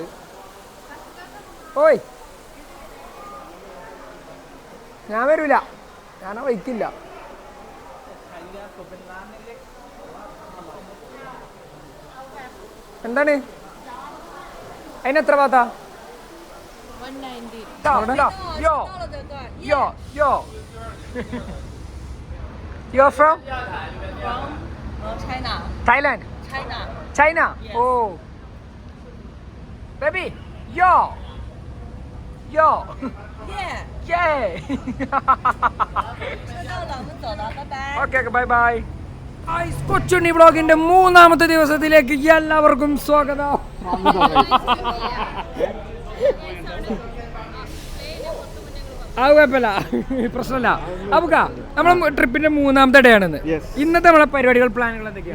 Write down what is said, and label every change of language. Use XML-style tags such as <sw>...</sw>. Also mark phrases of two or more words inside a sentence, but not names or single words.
<ml>ഓയ് ഞാൻ വരൂല, ഞാനാ വയ്ക്കില്ല. എന്താണ് അതിനെത്ര ഭാഗത്താ?</ml> <en>You're from China. Thailand? China? Oh. Baby, yo. Yeah. Yay.</en> <zh>知道了，我们走了，拜拜。</zh> <en>Okay, bye bye.</en> <ml>കൊച്ചുണ്ണി വ്ളോഗിന്റെ 3ാമത്തെ ദിവസത്തിലേക്ക് എല്ലാവർക്കും സ്വാഗതം. അത് കുഴപ്പമില്ല, പ്രശ്നമില്ല. അപ്പൊ നമ്മളെ ട്രിപ്പിന്റെ 3ാമത്തെ ഡേ ആണെന്ന്. ഇന്നത്തെ നമ്മളെ പരിപാടികൾ പ്ലാനുകൾ എന്തൊക്കെയാണ്?</ml>